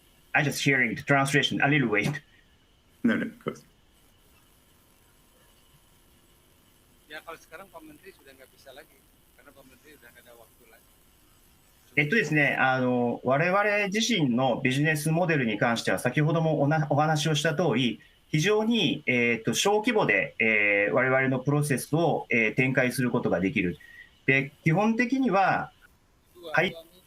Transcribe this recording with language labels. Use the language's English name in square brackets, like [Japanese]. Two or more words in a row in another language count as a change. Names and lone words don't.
[English] I just hearing the translation a little wait. No, of course. [Indonesian] Ya kalau sekarang Pak Menteri sudah nggak bisa lagi karena Pak Menteri sudah nggak ada waktu lagi. [Japanese] ですね、我々自身のビジネスモデルに関しては、先ほどもお話をした通り、非常に、小規模で、我々のプロセスを、展開することができる。で、基本的には、はい。